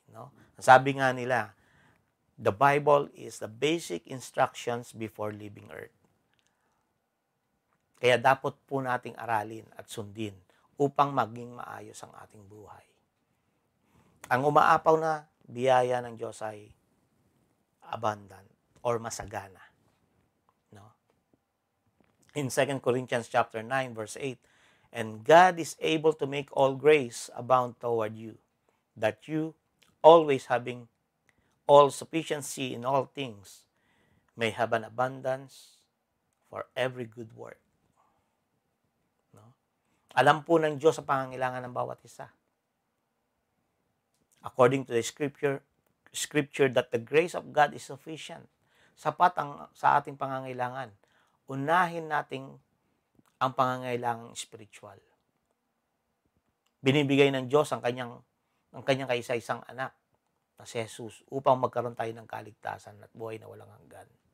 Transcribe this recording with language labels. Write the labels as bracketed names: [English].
[English] No? [Filipino] Sabi nga nila, [English] the Bible is the basic instructions before leaving earth. [Filipino] Kaya dapat po nating aralin at sundin upang maging maayos ang ating buhay. Ang umaapaw na biyaya ng Diyos ay abundant or masagana. No? [English] In 2 Corinthians chapter 9 verse 8, and God is able to make all grace abound toward you, that you, always having all sufficiency in all things, may have an abundance for every good work. No? [Filipino] Alam po ng Diyos ang pangangailangan ng bawat isa. [English] According to the scripture that the grace of God is sufficient. [Filipino] Sapat sa ating pangangailangan. Unahin nating ang pangangailangang spiritual. Binibigay ng Diyos ang kanyang ng kanyang kaisa-isang anak na si Jesus upang magkaroon tayo ng kaligtasan at buhay na walang hanggan.